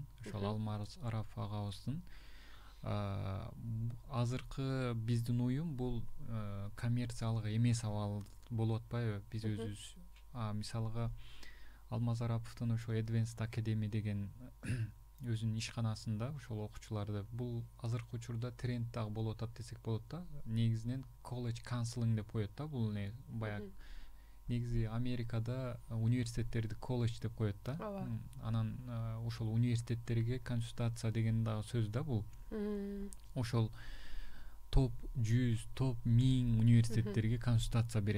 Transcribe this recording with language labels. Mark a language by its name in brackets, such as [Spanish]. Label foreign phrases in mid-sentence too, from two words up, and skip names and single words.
[Kyrgyz] Ошол Алмаз Арап агабыздын азыркы биздин уюм бул коммерциялык эмес абал болуп атпайбы? Биз өзүбүз мисалга Алмаз Араповдун ошо Advanced Academy деген өзүнүн ишканасында ошол окуучуларды, бул азыркы учурда тренд дагы болуп атат десек болот да. Негизинен [English] college counseling [Kyrgyz] деп коет да. Бул не баягы негизи Америкада университеттерди колледж деп коет да. Анан ошол университеттерге консультация деген дагы сөз да бул. Ошол топ 100, топ 1000 университеттерге консультация берет.